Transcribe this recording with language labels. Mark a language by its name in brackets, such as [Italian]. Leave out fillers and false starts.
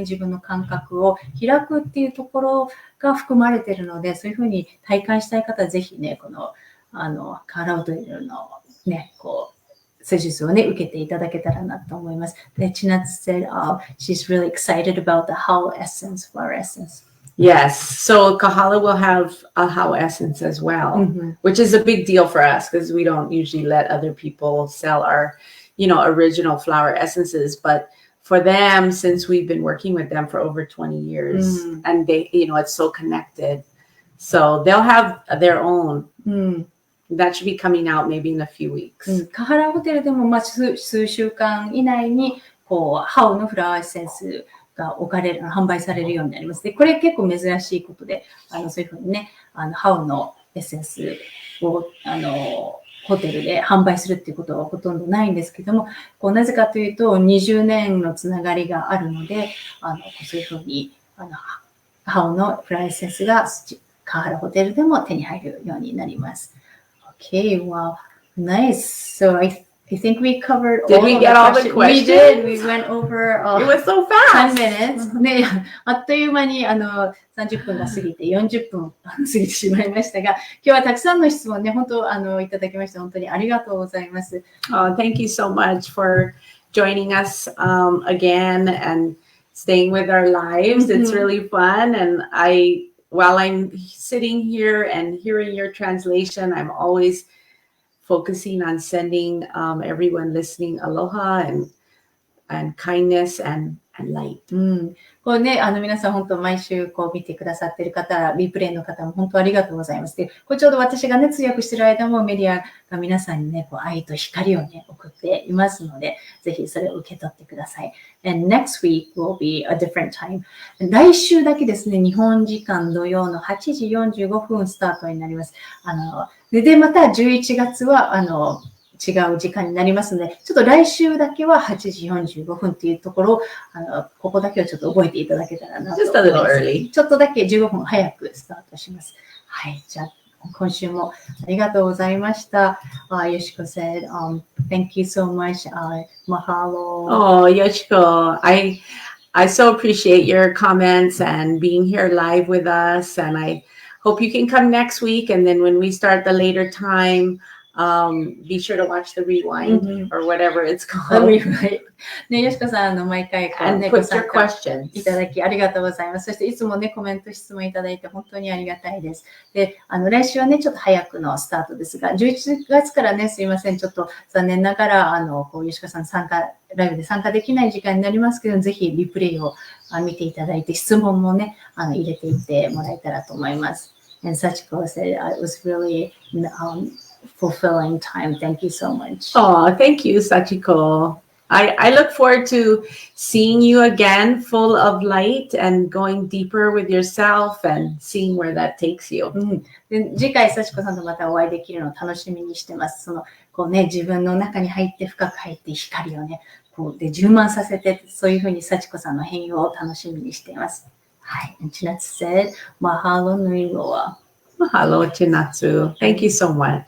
[Japanese] 自分の感覚を開くっていうところが含まれているので、そういうふうに体感したい方はぜひね、カハラウトリルのね、施術をね、受けていただけたらなと思います。 [English] で、Chinatsu said, she's really excited about the How Essence, Flower Essence. Yes. So Kahala will have a How Essence as well, which is a big deal for us because we don't usually let other people sell our, original flower essences. But for them, since we've been working with them for over 20 years and they, it's so connected. So they'll have their own. That should be coming out maybe in a few weeks. [Japanese] カハラホテルでも、数週間以内に、ハウのフラワーエッセンスが販売されるようになります。で、これ結構珍しいことで、そういうふうにね、ハウのエッセンスを、ホテルで販売するっていうことはほとんどないんですけども、なぜかというと、20年のつながりがあるので、そういうふうに、ハウのフラワーエッセンスがカハラホテルでも手に入るようになります。 [English] Okay, wow, nice. So I think we covered all the questions. We did. We went over It was so fast. 10 minutes. [Japanese] ね、あっという間に30分が過ぎて40分過ぎてしまいましたが、今日はたくさんの質問ね、本当いただきまして本当にありがとうございます。 [English] Thank you so much for joining us again and staying with our lives. It's really fun, and while I'm sitting here and hearing your translation, I'm always focusing on sending everyone listening aloha and kindness and light. [Japanese] これね、皆さん本当毎週見てくださっている方、リプレイの方も本当ありがとうございます。で、これちょうど私がね、通訳している間もメディアが皆さんにね、愛と光をね、送っていますので、ぜひそれを受け取ってください。 [English] And next week will be a different time. [Japanese] 来週だけですね、日本時間土曜の8時45分スタートになります。で、また11月は、違う時間になりますので、ちょっと来週だけは8時45分っていうところを、ここだけはちょっと覚えていただけたらなと思います。 [English] Just a little early. [Japanese] ちょっとだけ15分早くスタートします。はい。じゃあ、今週もありがとうございました。 [English] Yoshiko said, thank you so much. Mahalo. Oh, Yoshiko, I so appreciate your comments and being here live with us. And I hope you can come next week. And then when we start the later time, be sure to watch the rewind or whatever it's called. [Japanese] ね、よしこさん、毎回ね、ご参加いただきありがとうございます。そしていつもね、コメント、質問いただいて本当にありがたいです。で、来週はね、ちょっと早くのスタートですが、11月からね、すいません、ちょっと残念ながら、よしこさんライブで参加できない時間になりますけど、ぜひリプレイを見ていただいて、質問もね、入れていってもらえたらと思います。 [English] And Sachiko said, it was really, fulfilling time. Thank you so much. Oh, thank you, Sachiko. I look forward to seeing you again, full of light and going deeper with yourself and seeing where that takes you. [Japanese] で次回、幸子さんとまたお会いできるのを楽しみにしてます。自分の中に入って深く入って光をね、で充満させて、そういうふうに幸子さんの変容を楽しみにしています。 [English] はい。Chinatsu said, Mahalo nui loa. Mahalo, Chinatsu. Thank you so much.